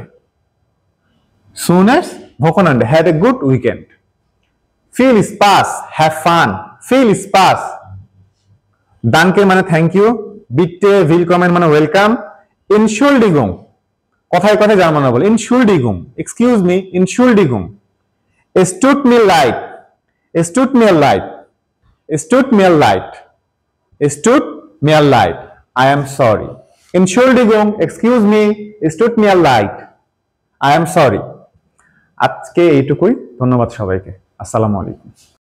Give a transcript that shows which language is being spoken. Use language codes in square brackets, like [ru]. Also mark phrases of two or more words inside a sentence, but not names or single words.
[de] schönes Wochenende, [en] have a good weekend. [de] viel Spaß, [en] have fun. [de] viel Spaß. দানকে মানে [en] thank you. [de] bitte willkommen মানে ওয়েলকাম। [bn] ইনশুল্ডিগুম কথায় কথায় জার্মানরা বলে ইনশুল্ডিগুম, [en] excuse me, [bn] ইনশুল্ডিগুম। [de] Es tut mir leid, es tut mir leid, es tut mir leid, es tut mir leid, [en] I am sorry. [de] Entschuldigung, [en] excuse me, [de] es tut mir leid, [en] I am sorry. [bn] আজকে এইটুকুই, ধন্যবাদ সবাইকে, আসসালামু আলাইকুম।